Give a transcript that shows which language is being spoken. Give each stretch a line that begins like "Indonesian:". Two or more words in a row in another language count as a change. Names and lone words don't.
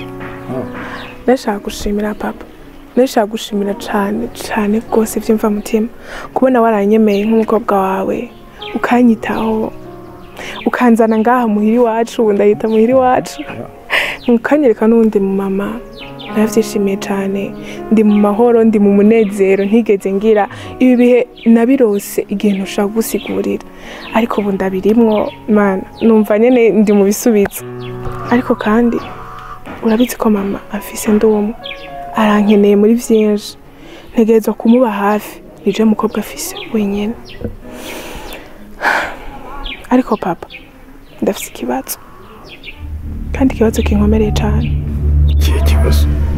Rundi: Nashaka gushimira papa. Nashaka gushimira cyane cyane rwose byumva mutima kubona waranyemeye nk'umukobwa wawe ukanyitaho ukanzana ngaha muhiri wacu ndahita muhiri wacu ukanyereka n'undi mu mama. Navyishimiye cyane, ndi mu mahoro, ndi mu munezero ntigeze ngira ibi bihe nabirose igihe ntushaka gusigurira, ariko ubu ndabirimwo mana numva nyene ndi mu bisubizo. Ariko kandi urabizi ko mama afise ndumu arankeneye muri vyinshi, ntegerezwa kumuba hafi nije mukobwa afise wenyene. Ariko papa ndafise ikibazo, kandi ikibazo kinkomereye cyane. Ikihe kibazo?